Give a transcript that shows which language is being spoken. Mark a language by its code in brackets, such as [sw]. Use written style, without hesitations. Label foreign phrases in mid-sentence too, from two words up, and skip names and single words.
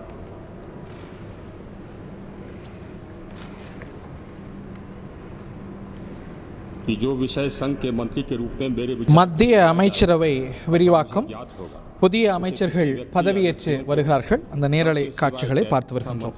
[hi] कि जो विषय संघ के मंत्री के रूप में मेरे विचार [ta] மத்திய அமைச்சரவை விரிவாக்கம். [hi] याद होगा [ta] புதிய அமைச்சர்கள் பதவியேற்று வருகிறார்கள். அந்த நேரலை காட்சிகளை பார்த்து வருகின்றோம்.